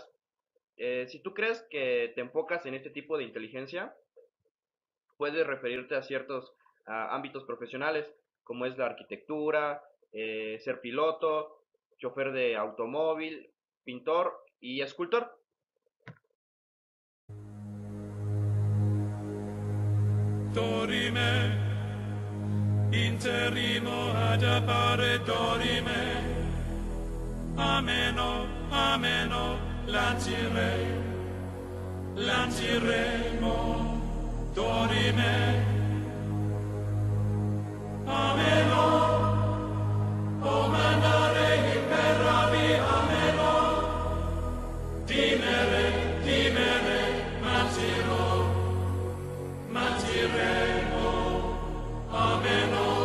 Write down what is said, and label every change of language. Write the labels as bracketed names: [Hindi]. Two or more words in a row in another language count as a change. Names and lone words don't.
[Spanish] Si tú crees que te enfocas en este tipo de inteligencia, puedes referirte a ciertos ámbitos profesionales, como es la arquitectura, ser piloto, chofer de automóvil, pintor y escultor. [Latin] Dorime, interrimo ad appare dorime, ameno, ameno, lanciremo, dorime, ameno, o mandare imperavi, ameno, dimere, mantiremo, ameno.